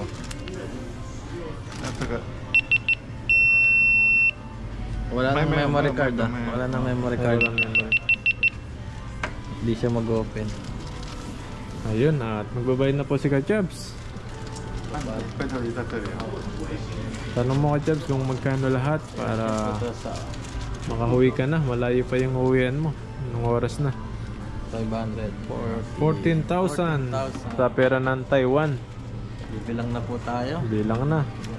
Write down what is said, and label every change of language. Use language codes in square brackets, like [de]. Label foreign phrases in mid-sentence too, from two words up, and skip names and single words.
[zh] 那这个 [tl] Wala nang May [en] memory card ah. [tl] may- Wala nang [en] memory card. [tl] Walang memory. Hindi siya mag-open. Ayun, at magbabayad na po si Kachabs. [zh] battery 在这里啊。 [tl] Tanong mo Kachabs kung magkano lahat para Ito sa makahuwi ka na. Malayo pa yung uwian mo. Anong oras na? 500. 14,000 sa pera ng Taiwan. Bibilang na po tayo. Bilang na.